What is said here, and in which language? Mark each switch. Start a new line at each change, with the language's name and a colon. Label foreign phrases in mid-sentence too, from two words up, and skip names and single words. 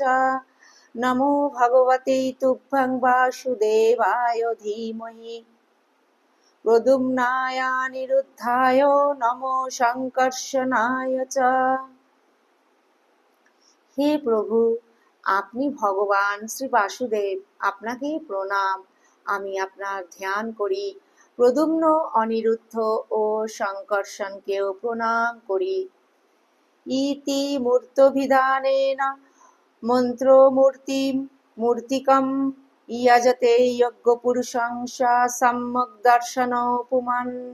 Sanskrit: নমো ভগবতে তুভ্যং বাসুদেবায় ধীমহি প্রদ্যুম্নায় নিরুদ্ধায় নমো সংকর্ষণায় চ।
Bangla: হে প্রভু, আপনি ভগবান শ্রী বাসুদেব, আপনাকে প্রণাম। আমি আপনার ধ্যান করি। প্রদ্যুম্ন, অনিরুদ্ধ ও সংকর্ষণকেও প্রণাম করি।
Sanskrit: ইতি মূর্তভিধানেন মূর্তিকম ইয়াজতে যজ্ঞপুরুষং সম্যক দর্শন পুমান।